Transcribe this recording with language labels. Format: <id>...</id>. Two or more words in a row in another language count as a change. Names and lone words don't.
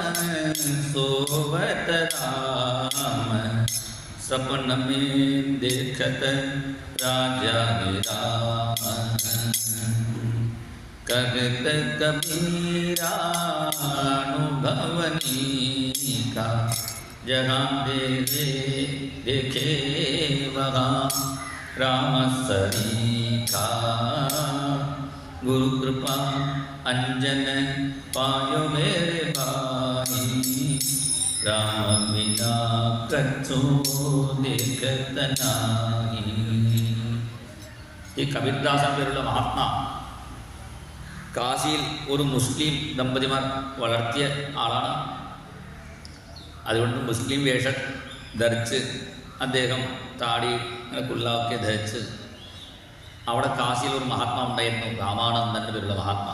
<hi>सोवत राम, सपन में देखत राजा राम, करत कबीरा अनुभवनी का, जहाँ देवे देखे वहाँ राम सरी का. गुरु कृपा अंजन पायो मेरे भाई राम बिना कछु देखत नाहि.</hi> <ml>ഈ കബീർദാസൻ പേരുള്ള മഹാത്മാ കാശിയിൽ ഒരു മുസ്ലിം ദമ്പതിമാർ വളർത്തിയ ആളാണ്. അതുകൊണ്ട് മുസ്ലിം വേഷം ധരിച്ച് അദ്ദേഹം താടി കുള്ളാവൊക്കെ ധരിച്ച് അവിടെ കാശിയിൽ ഒരു മഹാത്മാ ഉണ്ടായിരുന്നു, രാമാനന്ദൻ്റെ പേരുള്ള മഹാത്മാ.</ml>